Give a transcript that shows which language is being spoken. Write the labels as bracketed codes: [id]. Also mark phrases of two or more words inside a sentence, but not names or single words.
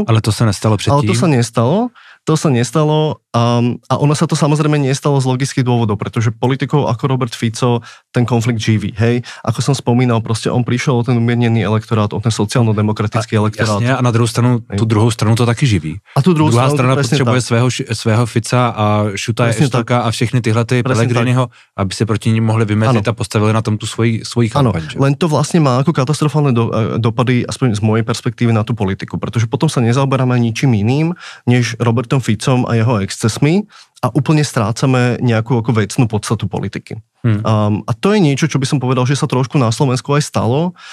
[sk] Ale to sa nestalo předtím? Ale to sa nestalo a ono sa to samozrejme nestalo z logických dôvodov, pretože politikov ako Robert Fico ten konflikt živí, hej. Ako som spomínal, proste on prišiel o ten umiernený elektorát, o ten sociálno-demokratický elektorát. [cs] Jasne, a na druhou stranu, tú druhou stranu to taky živí. A tu druhá strana potřebuje svého Fica a Šuta Eštoka a všechny tyhle ty Pellegriniho, aby se proti ním mohli vymezit a postavili na tom tu svoji kampaň. [sk] Len to vlastne má ako katastrofálne dopady, aspoň z mojej perspektívy, na tú politiku, pretože potom sa nezaoberáme ničím iným, než Robertom Ficom a jeho excesmi a úplne strácame nejakú ako vecnú podstatu politiky. A to je niečo, čo by som povedal, že sa trošku na Slovensku aj stalo.